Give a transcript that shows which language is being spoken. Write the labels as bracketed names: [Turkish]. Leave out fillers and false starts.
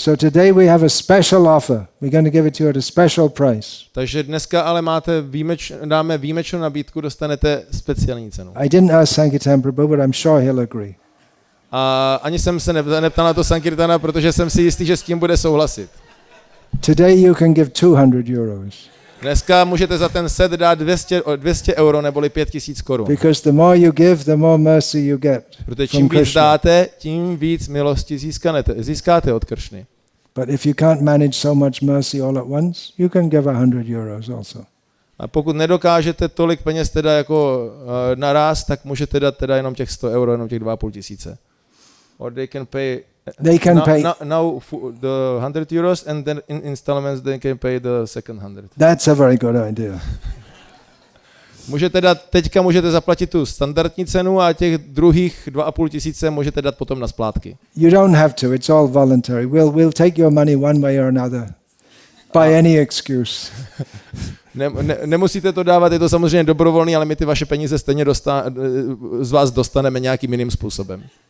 [English] So today we have a special offer. We're going to give it to you at a special price. [Czech] Takže dneska ale dáme výjimečnou nabídku, dostanete speciální cenu. [English] I didn't ask Sankirtan Prabhu, but I'm sure he'll agree. [Czech] A ani jsem se neptal na to Sankirtana, protože jsem si jistý, že s tím bude souhlasit. [English] Today you can give 200 euros. [Czech] Dneska můžete za ten set dát 200 euro neboli 5,000 korun. [English] Because the more you give, the more mercy you get. [Czech] Protože [English] from [Czech] čím víc [English] Krishna. [Czech] dáte, tím víc milosti získáte od Kršny. [English] But if you can't manage so much mercy all at once, you can give 100 euros also. [Czech] A pokud nedokážete tolik peněz teda jako naraz, tak můžete dát teda jenom těch 100 euro, jenom těch 2,5 tisíce. [English] Or they can pay now the 100 euros and then in installments they can pay the second 100. That's a very good idea. [Czech] Teďka můžete zaplatit tu standardní cenu a těch druhých 2,5 tisíce můžete dát potom na splátky. [English] You don't have to, it's all voluntary. We'll take your money one way or another. By any excuse. [Czech] Nemusíte to dávat, je to samozřejmě dobrovolný, ale my ty vaše peníze stejně z vás dostaneme nějakým jiným způsobem.